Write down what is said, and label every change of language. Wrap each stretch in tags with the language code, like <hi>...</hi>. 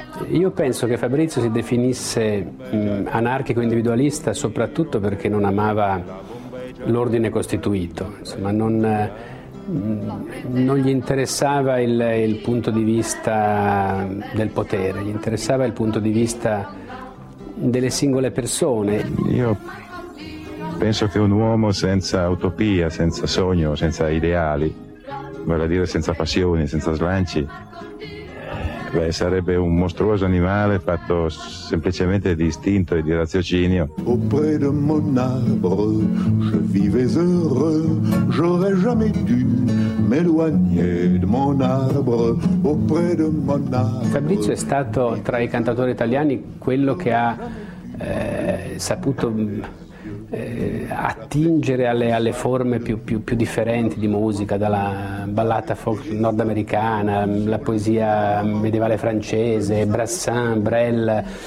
<it>Io penso che Fabrizio si definisse anarchico individualista soprattutto perché non amava l'ordine costituito, insomma non gli interessava il punto di vista del potere, gli interessava il punto di vista delle singole persone. Io penso che un uomo senza utopia, senza sogno, senza ideali, vale a dire senza passioni, senza slanci, beh, sarebbe un mostruoso animale fatto semplicemente di istinto e di raziocinio.</it> <fr>Auprès de mon arbre, je vivais heureux, j'aurais jamais dû m'éloigner de mon arbre, auprès de mon arbre.</fr> <it>Fabrizio è stato tra i cantatori italiani quello che ha saputo attingere alle forme più differenti di musica, dalla ballata folk nordamericana, la poesia medievale francese, Brassens, Brel,</it>